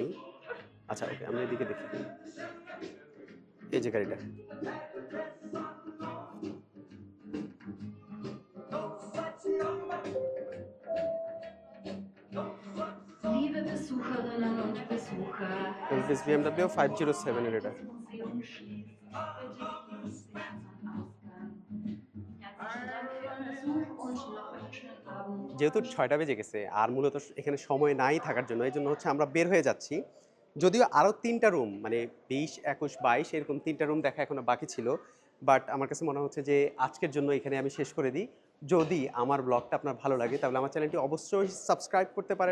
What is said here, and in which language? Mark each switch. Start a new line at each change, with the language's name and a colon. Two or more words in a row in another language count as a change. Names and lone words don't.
Bangla: আচ্ছা ওকে, আমরা এদিকে দেখি। এই যে গাড়িটা,
German: Liebe Besucherinnen und Besucher,
Bangla: BMW 507 এর এটা।
German: Museum schließt. Bitte genießen Sie unseren Ausgang. Herzlichen Dank für Ihren Besuch und noch einen schönen Abend.
Bangla: যেহেতু 6টা বেজে গেছে আর মূলত এখানে সময় নাই থাকার জন্য, এই জন্য হচ্ছে আমরা বের হয়ে যাচ্ছি। যদিও আরও 3টা রুম, মানে 20 21 22 এরকম 3টা রুম দেখা এখনো বাকি ছিল, বাট আমার কাছে মনে হচ্ছে যে আজকের জন্য এখানে আমি শেষ করে দিই। যদি আমার ব্লগটা আপনার ভালো লাগে তাহলে আমার চ্যানেলটি অবশ্যই সাবস্ক্রাইব করতে পারেন।